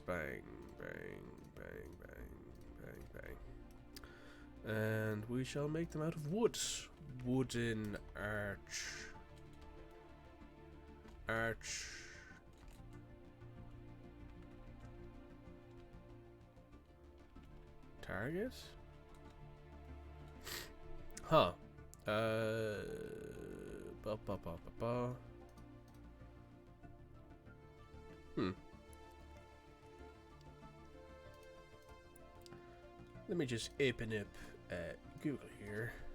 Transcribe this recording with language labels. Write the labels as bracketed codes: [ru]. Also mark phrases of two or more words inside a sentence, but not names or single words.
[en] Bang, bang, bang, bang, bang, bang. And we shall make them out of wood. Wooden arch. Target? Huh. Ba, ba, ba, ba, ba. Let me just open up Google here.